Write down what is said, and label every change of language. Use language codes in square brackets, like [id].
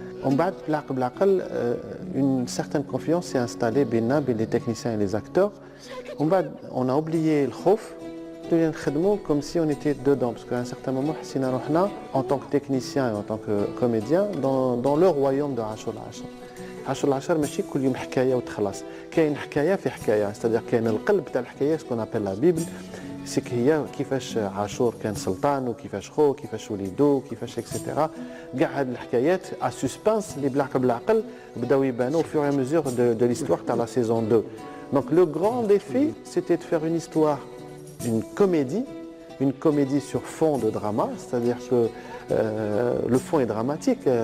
[fr] Une certaine confiance s'est installée entre les techniciens et les acteurs. On a oublié le khouf. Comme si on était dedans, parce qu'à un certain moment, en tant que technicien et en tant que comédien, dans le royaume de Ashur al-Ashar. [ar] Ashur al-Ashar, ماشي كل يوم حكاية وتخلص. كاين حكاية في حكاية، [fr] c'est-à-dire [ar] كاين القلب تاع الحكاية، [fr] ce qu'on appelle la Bible. C'est [ar] هي كيفاش عاشور كان سلطان وكيفاش خو كيفاش وليدو كيفاش اكسيتيرا. كاع هاد الحكايات [fr] à suspense [ar] اللي بالعقل بداو يبانوا [fr] au fur et à mesure de l'histoire [ar] تاع [fr] la saison 2. Donc le grand défi, c'était de faire une histoire, une comédie sur fond de drama, c'est-à-dire que le fond est dramatique.